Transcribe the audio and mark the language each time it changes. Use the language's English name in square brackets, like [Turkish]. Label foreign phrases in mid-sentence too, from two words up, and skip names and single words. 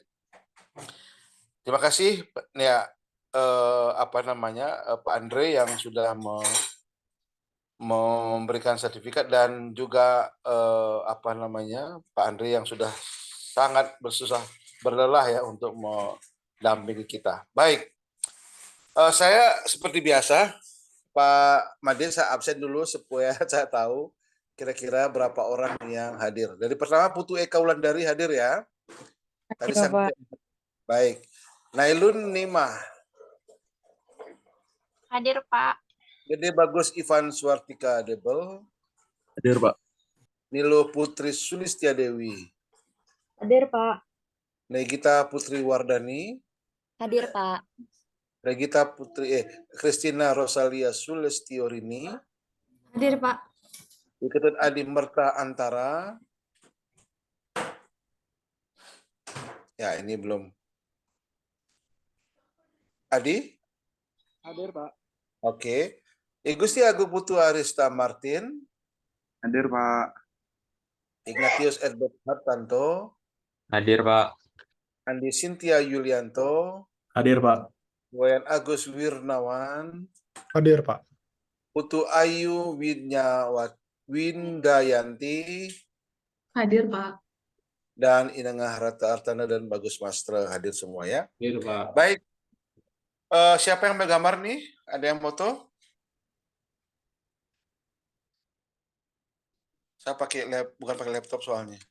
[Indonesian] Terima kasih ya Pak Andre yang sudah memberikan sertifikat dan juga Pak Andre yang sudah sangat berlelah ya untuk mendampingi kita. Baik. Saya seperti biasa, Pak Made saya absen dulu supaya saya tahu kira-kira berapa orang yang hadir. Dari pertama Putu Eka Wulandari hadir ya. Tadi sampai. Baik. Nailun Nima. Hadir Pak. Gede Bagus Ivan Suartika Debel. Hadir Pak. Nilo Putri Sulistia Dewi. Hadir Pak. Negita Putri Wardani. Hadir Pak. Regita Putri Christina Rosalia Sulestiorini. Hadir Pak. Iketut Adi Merta Antara. Ya, ini belum. Adi? Hadir, Pak. Oke. Gusti Agung Putu Arista Martin. Hadir, Pak. Ignatius Edward Hartanto. Hadir, Pak. Andi Sintia Yulianto. Hadir, Pak. Wayan Agus Wirnawan. Hadir, Pak. Putu Ayu Windayanti. Hadir, Pak. Dan Inengah Rata Artana dan Bagus Mastra hadir semua ya. Hadir, Pak. Baik. Siapa yang menggambar nih? Ada yang foto? Saya bukan pakai laptop soalnya.